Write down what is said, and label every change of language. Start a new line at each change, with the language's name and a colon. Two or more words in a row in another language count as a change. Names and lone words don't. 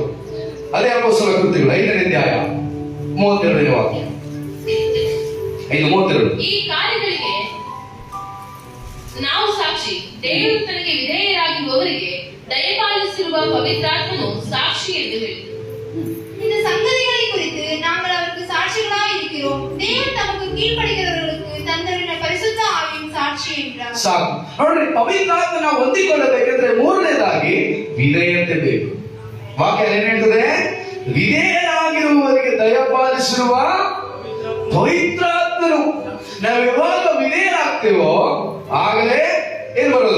Kannada: ಅದೇ ಅಪೊಸ್ತಲರ ಕೃತ್ಯಗಳು 5ನೇ ಅಧ್ಯಾಯ 32ನೇ ವಾಕ್ಯ. 5:32. ಈ ಕಾರ್ಯಗಳಿಗೆ ನಾವು ಸಾಕ್ಷಿ, ದೇವರು ತನಗೆ ವಿಧೇಯರಾಗಿರುವವರಿಗೆ ದಯಪಾಲಿಸಿರುವ ಪವಿತ್ರಾತ್ಮನು ಸಾಕ್ಷಿ ಎಂದು ಹೇಳಿದರು.
Tamil: இந்த சங்கதிகளை குறித்து நாங்கள் அவருக்கு சாட்சிகளாய் இருக்கிறோம். தேவன் தமக்கு கீழ்ப்படிகிறவர்களுக்கு தந்தருளின பரிசுத்த ஆவியின் சாட்சி என்றார்.
Kannada: ಸಾಕು ನೋಡ್ರಿ, ಪವಿತ್ರಾತ್ಮನ ಹೊಂದಿಕೊಳ್ಳಬೇಕಂದ್ರೆ ಮೂರನೇದಾಗಿ ವಿಧೇಯತೆ ಬೇಕು. ವಾಕ್ಯ ಏನ್ ಹೇಳ್ತದೆ? ವಿಧೇಯರಾಗಿರುವವರಿಗೆ ದಯಪಾಲಿಸಿರುವ ಪವಿತ್ರಾತ್ಮನು. ನಾವು ಯಾವಾಗ ವಿಧೇಯರಾಗ್ತೇವೋ ಆಗಲೇ ಏನ್ ಬರೋದು?